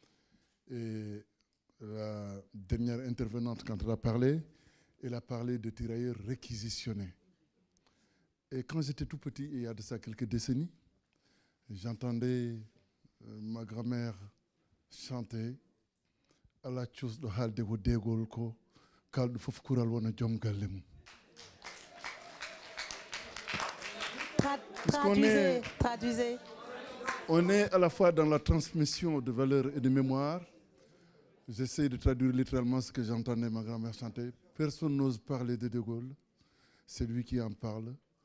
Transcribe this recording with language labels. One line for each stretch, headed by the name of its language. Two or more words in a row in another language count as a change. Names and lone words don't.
French: Et la dernière intervenante, quand elle a parlé de tirailleurs réquisitionnés. Et quand j'étais tout petit, il y a de ça quelques décennies, j'entendais ma grand-mère chanter à la chose de
Fula: halde wo dégol ko kaldu fof kural wona jom galle mum.
French: Traduisez. On est à la fois dans la transmission de valeurs et de mémoire. J'essaie de traduire littéralement ce que j'entendais ma grand-mère chanter. Personne n'ose parler de De Gaulle, c'est lui qui en parle.